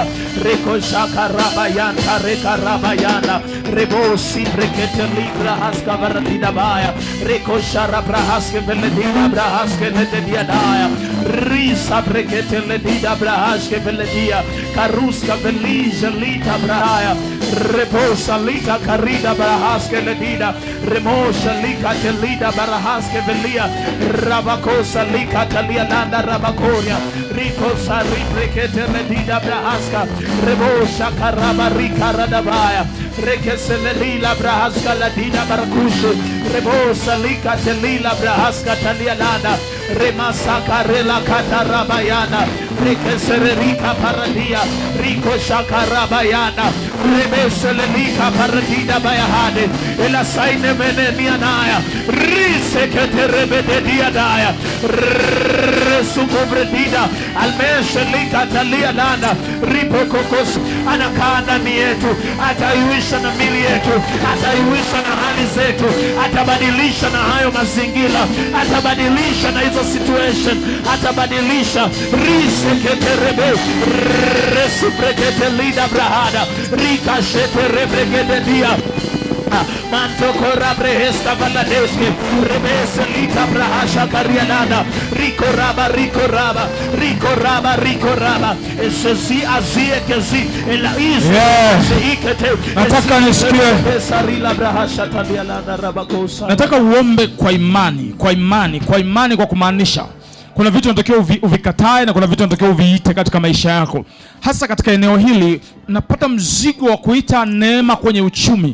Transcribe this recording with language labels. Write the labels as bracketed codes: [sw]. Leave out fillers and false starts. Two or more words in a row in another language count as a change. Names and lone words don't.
[sw] Riko shaka rabayanta reka rabayana. Rebosi brekete libra haska varadida baya. Riko shara brahaske veledida brahaske lededia daya. Risa brekete ledida brahaske veledia. Karuska velija lita brahaya. Reposa lika karida brahaske ledida. Remosha lika telida brahaske velia. Rabakosa lika talia nanda rabakoria. Riko sari brekete ledida brahaska. Rebosha karaba rika radabaya. Rekesele lila brahaska ladida barakushu. Rebosa lika telila brahaska talia nanda. Remasaka rela katarabayana. Rekesele lika paradia. Riko shakarabayana. Remesele lika paradida bayahade. Ela saine menenianaya. Risekete rebededia daya. Resumubredida. Almeshe lika talia nanda. Ripo kokos. Anakaa ndani yetu. Ataiwisha na mili yetu. Ataiwisha na hali zetu. Atabadilisha na hayo mazingira. Atabadilisha na hizo situation. Atabadilisha. Risekete rebe. Resuprekete lida brahada. Rika shete rebregede dia. Mantokora brehesta valadeske rebese lita brahasha karianada rikoraba esezi azie kezi ela izi ikete. Nataka nisikie. Nataka uombe kwa imani, kwa kumaanisha kuna vitu unatakiwa uvikatae na kuna vitu unatakiwa uviite katika maisha yako. Hasa katika eneo hili napata mzigo wa kuita neema kwenye uchumi.